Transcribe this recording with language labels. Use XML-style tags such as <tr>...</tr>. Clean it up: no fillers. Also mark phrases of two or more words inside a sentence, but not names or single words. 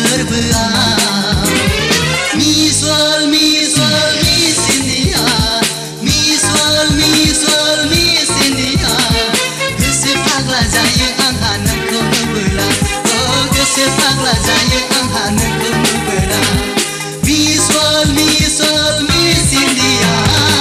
<en>beam. Miss World, Miss World, Miss India. Miss World, Miss World, Miss India.</en> <brx>Goसो फाग्ला जायो आंहा नोंखौ नुबोला. Oh, गोसो फाग्ला जायो आंहा नोंखौ नुबोला.</brx> <en>Miss World, Miss World, Miss India.</en>